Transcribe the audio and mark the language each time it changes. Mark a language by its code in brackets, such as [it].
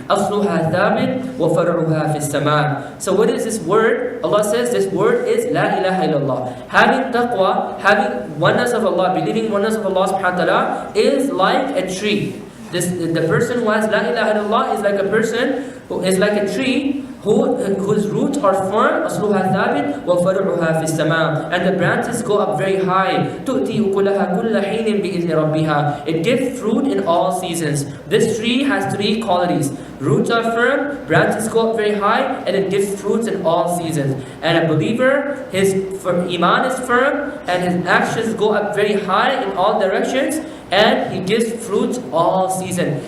[ar] أَصْلُهَا ثَابِتٌ وَفَرْعُهَا فِي السَّمَاءِ. [en] So what is this word? Allah says this word is La ilaha illallah. Having taqwa, having oneness of Allah, believing oneness of Allah subhanahu wa ta'ala is like a tree. The person who has La ilaha illallah is like a person who is like a tree whose roots are firm. [ar] أصلها ثابت وفرعها في السماء. [en] And the branches go up very high. [ar] تؤتي أكلها كل حين بإذن ربها. [en] It gives fruit in all seasons. This tree has three qualities. Roots are firm, branches go up very high, and it gives fruits in all seasons. And a believer, his iman is firm, and his actions go up very high in all directions, and he gives fruits all season.